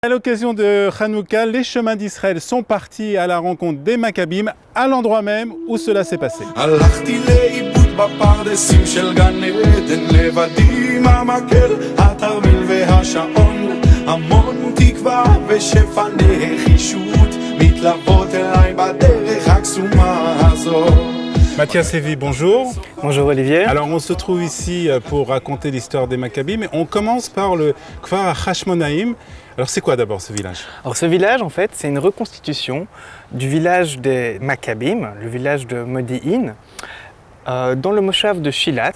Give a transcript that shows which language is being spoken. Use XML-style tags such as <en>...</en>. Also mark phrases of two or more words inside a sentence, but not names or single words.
<fr>À l'occasion de Hanouka, les chemins d'Israël sont partis à la rencontre des Maccabim, à l'endroit même où cela s'est passé.</fr> <he>הלכתי לאיבוד בפרדסים של גן עדן, לבדי עם המקל, התרמיל והשעון, המון תקווה ושפע נחישות מתלוות אליי בדרך הקסומה הזאת.</he> <fr>Mathias Lévy, bonjour. Bonjour Olivier. Alors on se trouve ici pour raconter l'histoire des Maccabim. On commence par le Kfar Hashmonaïm. Alors c'est quoi d'abord ce village? Alors ce village en fait c'est une reconstitution du village des Maccabim, le village de Modi'in, dans le Moshav de Shilat.</fr>